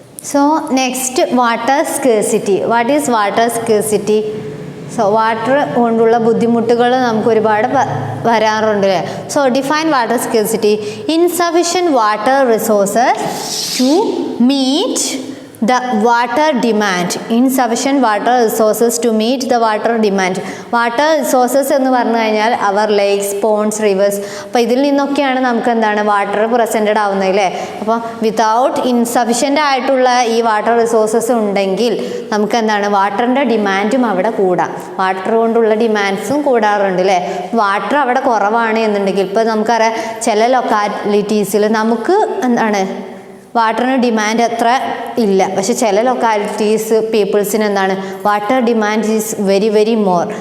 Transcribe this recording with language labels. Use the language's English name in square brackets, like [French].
[English] So next, water scarcity. What is water scarcity? [Malayalam] So water കൊണ്ടുള്ള ബുദ്ധിമുട്ടുകൾ നമുക്ക് ഒരുപാട് വരാറുണ്ട് അല്ലേ. [English] So define water scarcity. Insufficient water resources to meet the water demand, insufficient water resources to meet the water demand. [Malayalam] Water resources എന്ന് പറഞ്ഞു കഴിഞ്ഞാൽ അവർ lakes, Ponce, reverse. അപ്പോൾ ഇതിൽ നിന്നൊക്കെയാണ് നമുക്ക് എന്താണ് വാട്ടർ പ്രസൻറ്റഡ് ആവുന്നത് അല്ലേ. അപ്പോൾ വിതൗട്ട് ഇൻസഫിഷ്യൻ്റ് ആയിട്ടുള്ള ഈ വാട്ടർ റിസോഴ്സസ് ഉണ്ടെങ്കിൽ നമുക്ക് എന്താണ് വാട്ടറിൻ്റെ ഡിമാൻഡും അവിടെ കൂടാം. വാട്ടർ കൊണ്ടുള്ള ഡിമാൻഡ്സും കൂടാറുണ്ട് അല്ലേ. വാട്ടർ അവിടെ കുറവാണ് എന്നുണ്ടെങ്കിൽ ഇപ്പോൾ നമുക്കറിയാം ചില ലൊക്കാലിറ്റീസിൽ നമുക്ക് എന്താണ് വാട്ടറിന് ഡിമാൻഡ് അത്ര ഇല്ല, പക്ഷെ ചില ലൊക്കാലിറ്റീസ് പീപ്പിൾസിന് എന്താണ് [English] Water demand is very very more.